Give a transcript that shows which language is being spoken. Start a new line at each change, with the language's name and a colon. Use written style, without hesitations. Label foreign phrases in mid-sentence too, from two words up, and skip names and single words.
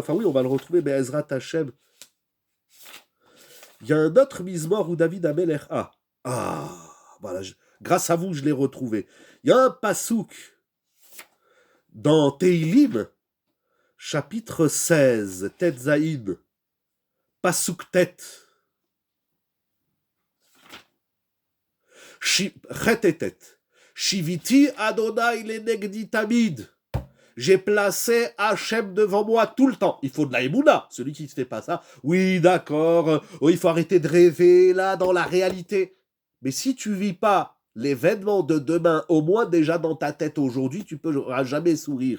French: Enfin oui, on va le retrouver, mais
Hebrew: עזרת השם.
French: Il y a un autre Mizmor où David Amelech a. Voilà, grâce à vous, je l'ai retrouvé. Il y a un Passouk dans Teilim, chapitre 16,
Hebrew: טית זין, פסוק טית.
French: Chet et Tet.
Hebrew: שויתי ה׳ לנגדי תמיד.
French: J'ai placé Hachem devant moi tout le temps. Il faut de la émouna. Celui qui ne fait pas ça, oui, d'accord, il faut arrêter de rêver là dans la réalité. Mais si tu vis pas l'événement de demain, au moins déjà dans ta tête aujourd'hui, tu ne pourras jamais sourire.